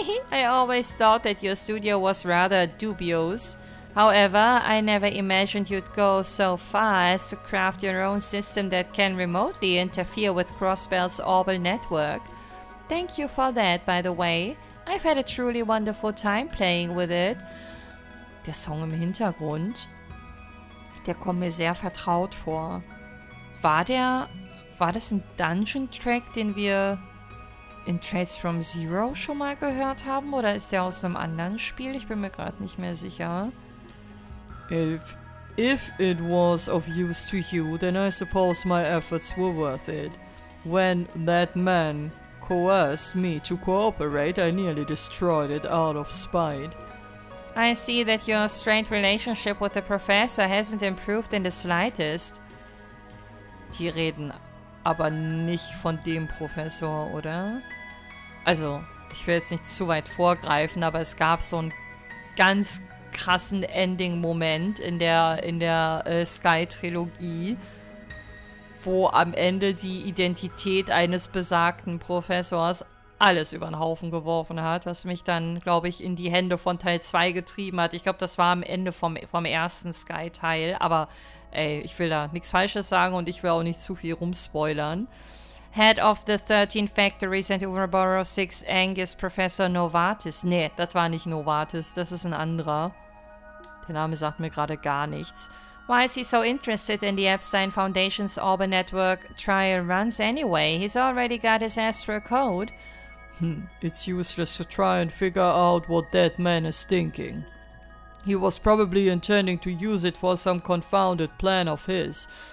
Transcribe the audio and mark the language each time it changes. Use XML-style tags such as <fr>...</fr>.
<en>I always thought that your studio was rather dubious. However, I never imagined you'd go so far as to craft your own system that can remotely interfere with Crossbell's Orbital network. Thank you for that, by the way. I've had a truly wonderful time playing with it.</en> <de>Der Song im Hintergrund, der kommt mir sehr vertraut vor. War das ein Dungeon-Track, den wir in Trails from Zero schon mal gehört haben? Oder ist der aus einem anderen Spiel? Ich bin mir gerade nicht mehr sicher.</de> <en>If it was of use to you, then I suppose my efforts were worth it. When that man coerced me to cooperate, I nearly destroyed it out of spite. I see that your strained relationship with the professor hasn't improved in the slightest.</en> <de>Die reden aber nicht von dem Professor, oder? Also, ich will jetzt nicht zu weit vorgreifen, aber es gab so einen ganz krassen Ending-Moment in der Sky-Trilogie, wo am Ende die Identität eines besagten Professors alles über den Haufen geworfen hat, was mich dann, glaube ich, in die Hände von Teil 2 getrieben hat. Ich glaube, das war am Ende vom ersten Sky-Teil, aber ey, ich will da nichts Falsches sagen und ich will auch nicht zu viel rumspoilern.</de> <en>Head of the 13 Factories and Overborough 6 Angus Professor Novartis.</en> <de>Nee, das war nicht Novartis, das ist ein anderer. Der Name sagt mir gerade gar nichts.</de> <en>Why is he so interested in the Epstein Foundation's Orbit Network trial runs anyway? He's already got his Astro code. It's useless to try and figure out what that man is thinking. He was probably intending to use it for some confounded plan of his.</en>